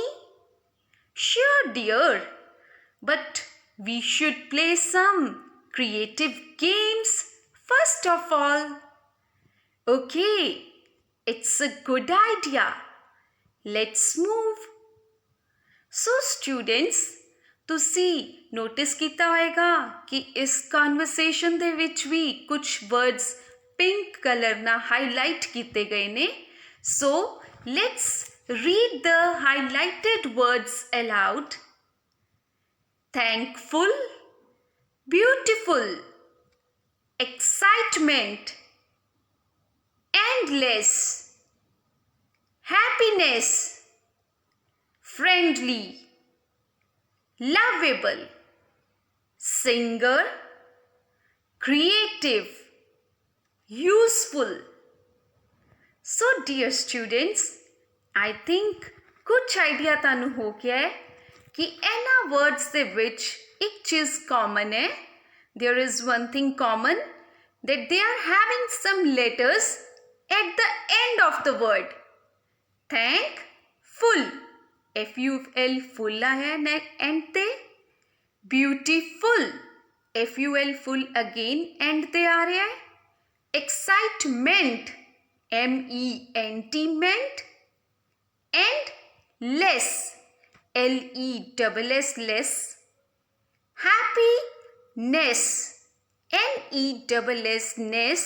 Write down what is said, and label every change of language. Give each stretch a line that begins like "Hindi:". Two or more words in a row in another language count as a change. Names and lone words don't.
English: Sure, dear, but we should play some creative games first of all. Okay, it's a good idea. Let's move. So students,
Punjabi: ਤੁਸੀਂ ਨੋਟਿਸ ਕੀਤਾ ਹੋਏਗਾ ਕਿ ਇਸ ਕਨਵਰਸੇਸ਼ਨ ਦੇ ਵਿੱਚ ਵੀ ਕੁਝ ਵਰਡਸ ਪਿੰਕ ਕਲਰ ਨਾਲ ਹਾਈਲਾਈਟ ਕੀਤੇ ਗਏ ਨੇ.
English: so let's read the highlighted words aloud. Thankful, beautiful, excitement, endless, happiness, friendly, lovable, singer, creative, useful. So dear students, I think
Punjabi: ਕੁਝ ਆਈਡੀਆ ਤੁਹਾਨੂੰ ਹੋ ਗਿਆ ਹੈ ਕਿ ਇਹਨਾਂ ਵਰਡਸ ਦੇ ਵਿੱਚ ਇੱਕ ਚੀਜ਼ ਕਾਮਨ ਹੈ.
English: There is one thing common, that they are having some letters at the end of the word. Thankful, F-U-L full ਹੈ end ਤੇ. Beautiful, F-U-L full again end ਤੇ
Punjabi: ਆ ਰਿਹਾ ਹੈ.
English: Excitement, M-E-N-T meant. And less, L-E-S-S less. Happiness, N-E-S-S ness.